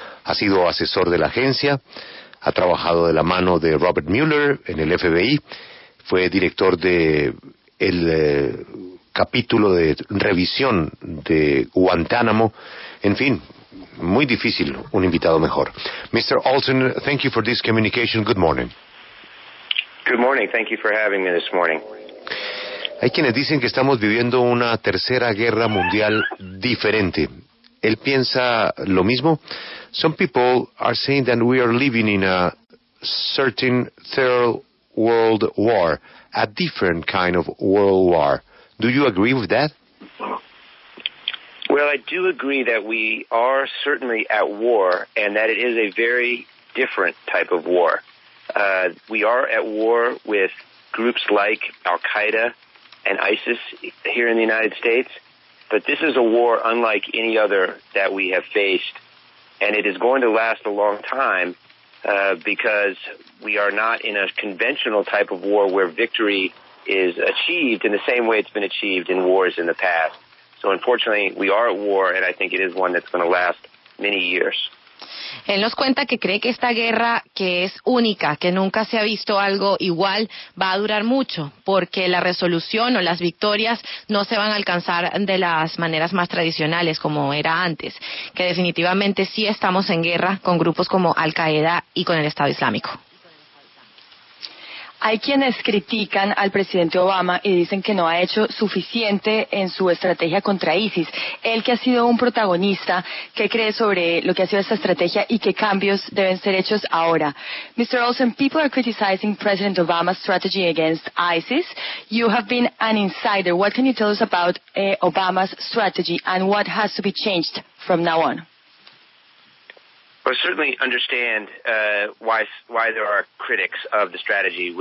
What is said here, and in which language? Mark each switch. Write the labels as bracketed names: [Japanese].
[Spanish] Ha sido asesor de la agencia, ha trabajado de la mano de Robert Mueller en el FBI, fue director de el capítulo de revisión de Guantánamo. En fin, muy difícil un invitado mejor. [English] Mr. Olsen, thank you for this communication. Good morning. Good morning. Thank you for having me this morning. [Spanish] Hay quienes dicen que estamos viviendo una tercera guerra mundial diferente. ¿Él piensa lo mismo? [English] Some people are saying that we are living in a certain third world war, a different kind of world war. Do you agree with that? Well, I do agree that we are certainly at war and that it is a very different type of war. We are at war with groups like Al-Qaeda and ISIS here in the United States, but this is a war unlike any other that we have faced, and it is going to last a long time because we are not in a conventional type of war where victory is achieved in the same way it's been achieved in wars in the past. So unfortunately, we are at war, and I think it is one that's going to last many years. [Spanish] Él nos cuenta que cree que esta guerra, que es única, que nunca se ha visto algo igual, va a durar mucho, porque la resolución o las victorias no se van a alcanzar de las maneras más tradicionales como era antes, que definitivamente sí estamos en guerra con grupos como Al-Qaeda y con el Estado Islámico. Hay quienes critican al presidente Obama y dicen que no ha hecho suficiente en su estrategia contra ISIS. Él, que ha sido un protagonista, ¿qué cree sobre lo que ha sido esta estrategia y qué cambios deben ser hechos ahora? [English] Mr. Olsen, people are criticizing President Obama's strategy against ISIS. You have been an insider. What can you tell us about Obama's strategy and what has to be changed from now on? I certainly understand why there are critics of the strategy.